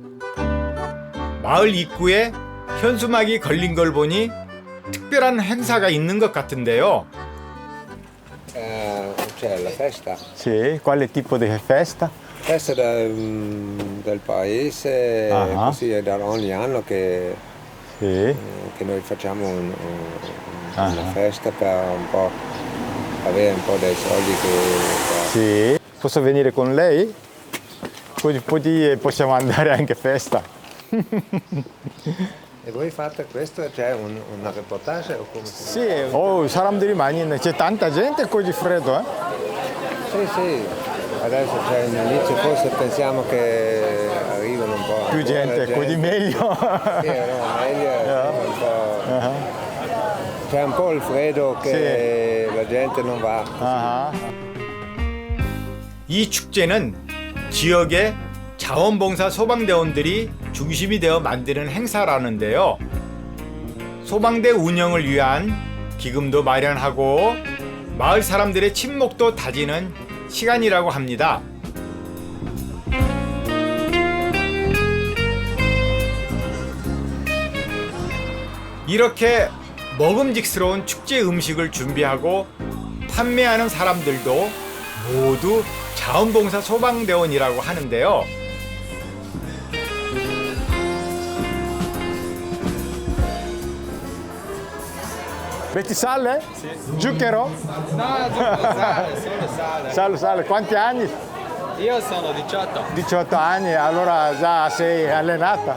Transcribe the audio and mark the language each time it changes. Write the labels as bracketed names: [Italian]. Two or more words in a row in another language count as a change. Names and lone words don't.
[Korean] 마을 입구에 현수막이 걸린 걸 보니 특별한 행사가 있는 것 같은데요. [Italian] C'è la festa, Sì, quale tipo di festa? festa del paese, Ah. così è da ogni anno che noi facciamo una festa per un po' avere un po' dei soldi Sì. Posso venire con lei? Poi possiamo andare anche a festa. E voi fate questo, c'è una reportage o come si Sì, [Korean] 사람들이 많이 있네. [Italian] c'è tanta gente così freddo, eh? Sì, sì, adesso c'è l'inizio, forse pensiamo che arrivano un po'. più gente, così meglio. Sì, no, meglio, un po'. C'è un po' il freddo che la gente non va. [Korean] 아하. 이 축제는 지역의 자원봉사 소방대원들이 중심이 되어 만드는 행사라는데요. 소방대 운영을 위한 기금도 마련하고 마을 사람들의 친목도 다지는 시간이라고 합니다. 이렇게 먹음직스러운 축제 음식을 준비하고 판매하는 사람들도 모두 자원봉사 소방대원이라고 하는데요. [Italian] Metti sale? Zucchero? No, solo sale. Sale. Quanti anni? Io sono 18. 18 anni, allora già sei allenata.